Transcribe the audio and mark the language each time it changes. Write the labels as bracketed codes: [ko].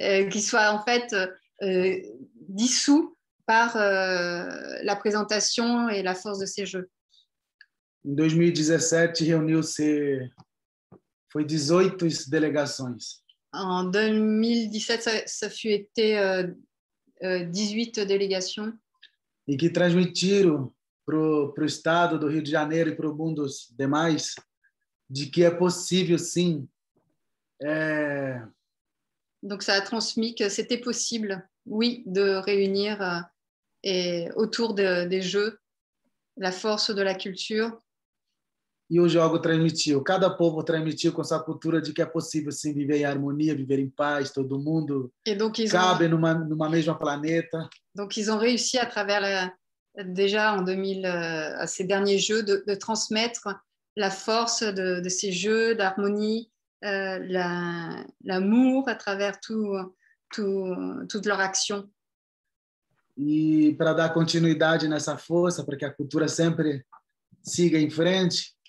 [fr] qui soient en fait dissous par la présentation et la force de ces jeux. [pt] Em 2017, reuniu-se, foi 18 delegações. [fr] En 2017, ça fut été 18 délégations. [pt] E que transmitiram para o estado do Rio de Janeiro e para o mundo demais de que é possível, sim, [fr] Donc, ça a transmis que c'était possible, oui, de réunir autour des jeux la force de la culture. [pt] E o jogo transmitiu, cada povo transmitiu com sua cultura de que é possível, sim, viver em harmonia, viver em paz, todo mundo cabe numa mesma planeta. [fr] Donc, ils ont réussi à travers, déjà en 2000, à ces derniers jeux, de transmettre la force de ces jeux, d'harmonie, l'amour à travers toute leur action. [pt] E para dar continuidade nessa força, para que a cultura sempre siga em frente,